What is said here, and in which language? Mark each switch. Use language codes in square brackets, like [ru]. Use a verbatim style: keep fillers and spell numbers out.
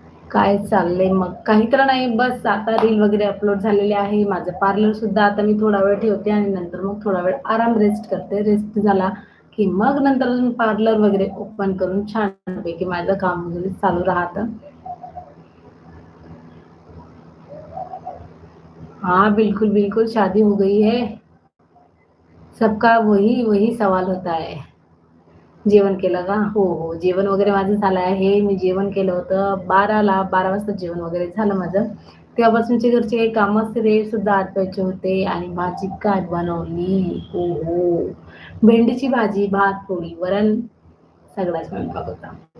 [mr] काय चाललंय मग? काही तर नाही, बस आता रील वगैरे अपलोड झालेले आहे. माझं पार्लर सुद्धा आता मी थोडा वेळ ठेवते आणि नंतर मग थोडा वेळ आराम रेस्ट करते. रेस्ट झाला की मग नंतर अजून पार्लर वगैरे ओपन करून छानपैकी माझं काम वगैरे चालू राहतं. [hi] हाँ बिल्कुल बिल्कुल, शादी हो गई है. सबका वही वही सवाल होता है. [mr] जेवण केलं का? हो हो, जेवण वगैरे माझं झालं आहे. मी जेवण केलं होतं बाराला, बारा वाजता जेवण वगैरे झालं माझं. तेव्हापासूनचे घरचे काही कामं असते ते सुद्धा आटवायचे होते. आणि भाजी काय बनवली? हो हो, भेंडीची भाजी, भात, पोळी, वरण, सगळा स्वयंपाक होता.